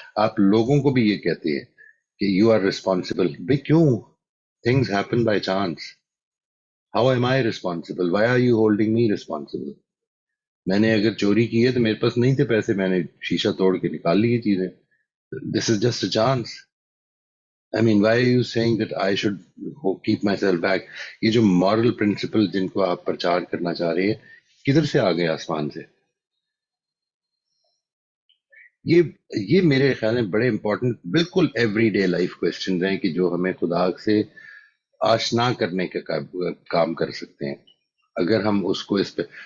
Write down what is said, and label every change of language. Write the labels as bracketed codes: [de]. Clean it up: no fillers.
[ur] آپ لوگوں کو بھی یہ کہتے ہیں کہ [en] You are responsible. [ur] بھائی کیوں؟ [en] Things happen by chance. How am I responsible? Why are you holding me responsible? [ur] میں نے اگر چوری کی ہے تو میرے پاس نہیں تھے پیسے، میں نے شیشہ توڑ کے نکال لی یہ چیزیں. [en] This is just a chance. I mean, why are you saying that I should keep myself back? [ur] یہ جو moral principle جن کو آپ پرچار کرنا چاہ رہے ہیں کدھر سے آ گئے؟ آسمان سے. یہ میرے خیال میں بڑے امپورٹنٹ بالکل ایوری ڈے لائف کوشچنز ہیں کہ جو ہمیں خدا سے آشنا کرنے کا کام کر سکتے ہیں اگر ہم اس کو اس پہ.